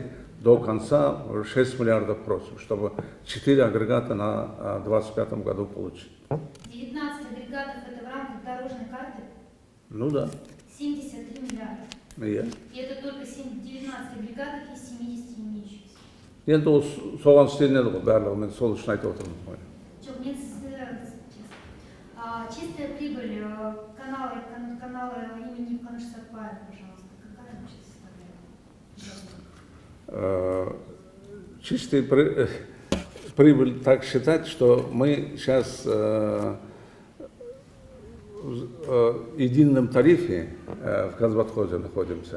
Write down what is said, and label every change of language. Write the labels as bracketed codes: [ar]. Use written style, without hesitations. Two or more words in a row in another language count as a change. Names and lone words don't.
[ru] До конца 6 миллиардов просим, чтобы 4 агрегата на 2025 году получить. 19 агрегатов это в рамках дорожной карты? Ну да. 73 миллиарда. И это только 19 агрегатов из 70 имеющихся. [kk] енді ол соған істелінеді ғой барлығы, мен сол үшін айтып отырмын. Жоқ, мен [ru] чистая прибыль канала имени Каныш Сатпаева, пожалуйста, какая она сейчас составляет? Чистая прибыль так считать, что мы сейчас в едином тарифе в Казбатхозе находимся.